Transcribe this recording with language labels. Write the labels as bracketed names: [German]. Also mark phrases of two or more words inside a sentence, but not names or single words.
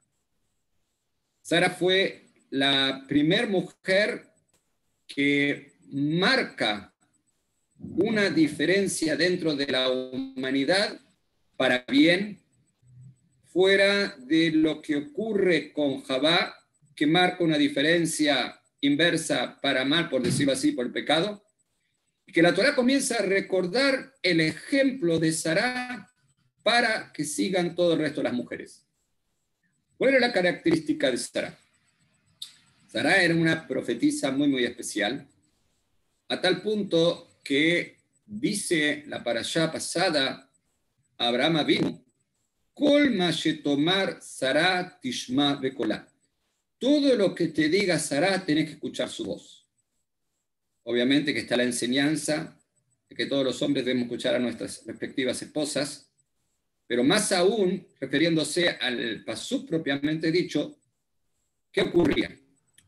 [Spanish] Sara fue la primer mujer que marca una diferencia dentro de la humanidad para bien, fuera de lo que ocurre con Javá, que marca una diferencia inversa para mal, por decirlo así, por el pecado, y que la Torá comienza a recordar el ejemplo de Sará para que sigan todo el resto de las mujeres. ¿Cuál era la característica de Sará? Sará era una profetisa muy, muy especial, a tal punto que dice la parashá pasada a Abraham Avinu, [Hebrew] כל מה שתאמר שרה תשמע בקולה. [Spanish] Todo lo que te diga Sará, tenés que escuchar su voz. Obviamente que está la enseñanza de que todos los hombres debemos escuchar a nuestras respectivas esposas, pero más aún, refiriéndose al pasuk propiamente dicho, ¿qué ocurría?